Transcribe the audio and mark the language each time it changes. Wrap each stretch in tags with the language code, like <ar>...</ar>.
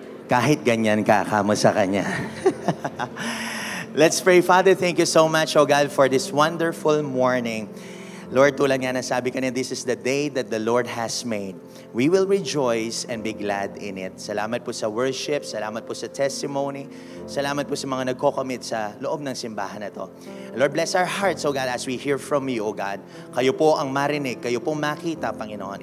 <tl>Kahit ganyan ka, kamo sa Kanya.</tl> <en>Let's pray. Father, thank you so much, oh God, for this wonderful morning. Lord,</en> <tl>tulad nga na sabi kanina,</tl> <en>this is the day that the Lord has made. We will rejoice and be glad in it.</en> <tl>Salamat po sa worship, salamat po sa testimony, salamat po sa mga nagko-commit sa loob ng simbahan na to.</tl> <en>Lord, bless our hearts, oh God, as we hear from you, oh God.</en> <tl>Kayo po ang marinig, kayo po makita, Panginoon.</tl>